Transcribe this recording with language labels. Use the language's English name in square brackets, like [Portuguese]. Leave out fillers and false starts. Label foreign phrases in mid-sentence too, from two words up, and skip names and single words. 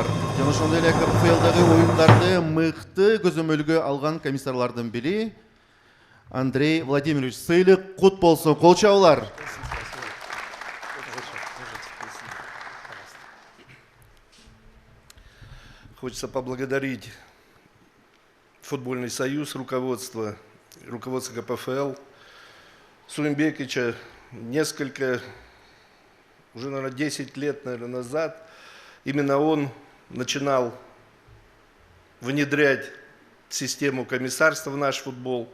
[Kyrgyz] Жана ошондой эле КПФЛдагы оюндарды мыкты көзөмөлгө алган комиссарлардын бири Андрей Владимирович. Сыйлык кут болсун, кол чабуулар. [Russian] Хочется поблагодарить футбольный союз, руководство КПФЛ, Сүйүнбековича. Уже, наверное, 10 лет назад, именно он начинал внедрять систему комиссарства в наш футбол.